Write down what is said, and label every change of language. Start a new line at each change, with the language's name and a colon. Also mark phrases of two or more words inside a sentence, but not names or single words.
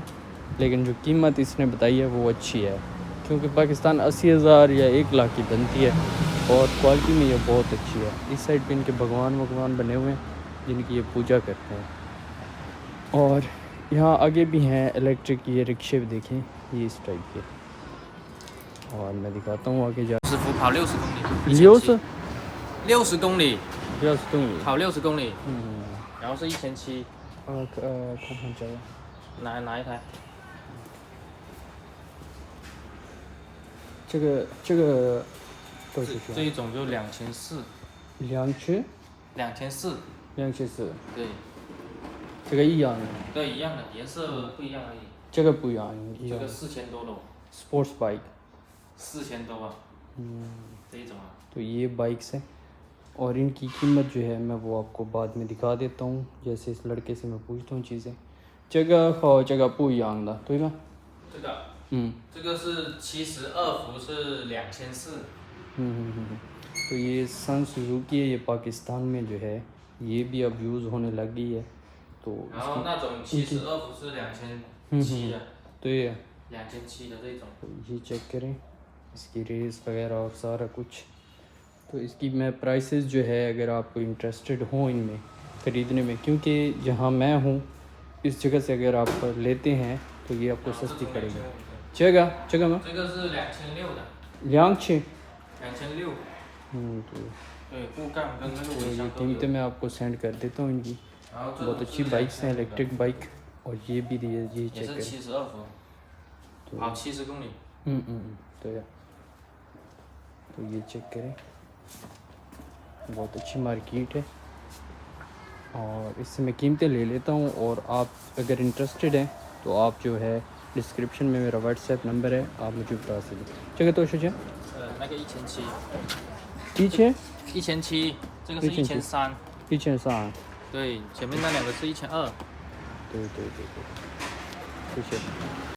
Urdu: لیکن جو قیمت اس نے بتائی ہے وہ اچھی ہے، کیونکہ پاکستان 80,000 یا 1,00,000 کی بنتی ہے، اور کوالٹی میں یہ بہت اچھی ہے۔ اس سائڈ پہ ان کے بھگوان بنے ہوئے ہیں جن کی یہ پوجا کرتے ہیں۔ اور یہاں آگے بھی ہیں الیکٹرک یہ رکشے بھی، دیکھیں یہ اس ٹائپ کے۔ اور میں دکھاتا ہوں آگے جا۔
Chinese: 师傅跑60公里 60 ，60公里，公里，跑60公里，嗯，然后是1700。看看这个，哪一台？这个多少钱？这一种就2400， 2000， 2400。 2004，对这个一样的，对，一样的，颜色不一样而已。这个不一样，一样这个4000多咯，
English: ，sports bike，
Chinese: 4000多啊。这一种啊。
Urdu: تو یہ بائکس ہیں، اور ان کی قیمت جو ہے میں وہ آپ کو بعد میں دکھا دیتا ہوں۔ جیسے اس لڑکے سے میں پوچھتا ہوں چیزیں۔
Chinese: 这个和这个不一样的，对吗？这个，嗯这个是72伏是2400。
Urdu: تو یہ سن سوزوکی ہے، یہ پاکستان میں جو ہے یہ بھی اب یوز ہونے لگ گئی ہے۔ تو
Chinese: 然后那种72伏是2700的，
Urdu: تو یہ
Chinese: 2700的这种。
Urdu: یہ چیک کریں اس کی ریس وغیرہ اور سارا کچھ۔ تو اس کی میں پرائسز جو ہے، اگر آپ کو انٹرسٹڈ ہوں ان میں خریدنے میں، کیونکہ جہاں میں ہوں اس جگہ سے اگر آپ لیتے ہیں تو یہ آپ کو سستی پڑے گی۔ جگہ میں
Chinese: 这个是2600的。 2600 2600。
Urdu: تو
Chinese: 对，布杠跟那个尾
Urdu: یہ
Chinese: 箱都有。
Urdu: قیمتیں میں آپ کو سینڈ کر دیتا ہوں ان کی۔
Chinese: 然后这
Urdu: بہت
Chinese: 种
Urdu: اچھی
Chinese: 是
Urdu: بائکس ہیں
Chinese: 2000的
English: electric bike,
Urdu: اور یہ بھی یہ
Chinese: 也
Urdu: چیک
Chinese: 是
Urdu: کریں۔
Chinese: 72 伏，跑70公里。
Urdu: تو تو یہ چیک کریں، بہت اچھی مارکیٹ ہے، اور اس سے میں قیمتیں لے لیتا ہوں۔ اور آپ اگر انٹرسٹڈ ہیں تو آپ جو ہے ڈسکرپشن میں میرا واٹس ایپ نمبر ہے، آپ مجھے بتا سکیں۔ چلے تو شجا
Chinese: 那个1700，
Urdu: پیچھے
Chinese: 1700，这个是1300。
Urdu: پیچھے سان،
Chinese: 对，前面那两个是1200。对，谢谢。